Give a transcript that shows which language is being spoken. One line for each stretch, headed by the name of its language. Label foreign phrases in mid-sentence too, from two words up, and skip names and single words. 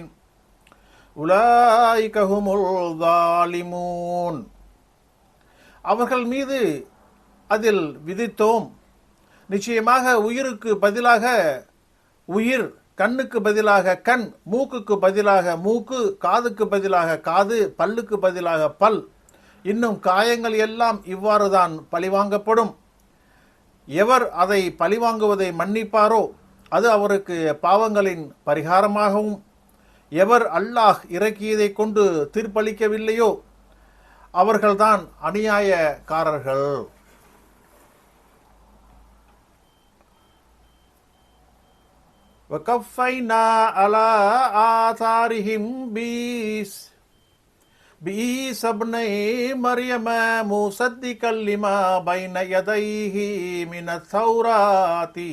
Arabic: أُولَئِكَ هُمُ الظَّالِمُونَ.
Tamil: அவர்கள் மீது அதில் விதித்தோம். நிச்சயமாக உயிருக்கு பதிலாக உயிர், கண்ணுக்கு பதிலாக கண், மூக்குக்கு பதிலாக மூக்கு, காதுக்கு பதிலாக காது, பல்லுக்கு பதிலாக பல், இன்னும் காயங்கள் எல்லாம் இவ்வாறுதான் பழிவாங்கப்படும். எவர் அதை பழிவாங்குவதை மன்னிப்பாரோ அது அவருக்கு பாவங்களின் பரிகாரமாகவும், எவர் அல்லாஹ் இறக்கியதை கொண்டு தீர்ப்பளிக்கவில்லையோ அவர்கள்தான் அநியாயக்காரர்கள்.
Arabic: وَكَفَّيْنَا عَلَى آثَارِهِمْ بِعِيسَى ابْنِ مَرْيَمَ مُصَدِّقًا لِمَا بَيْنَ يَدَيْهِ مِنَ التَّوْرَاةِ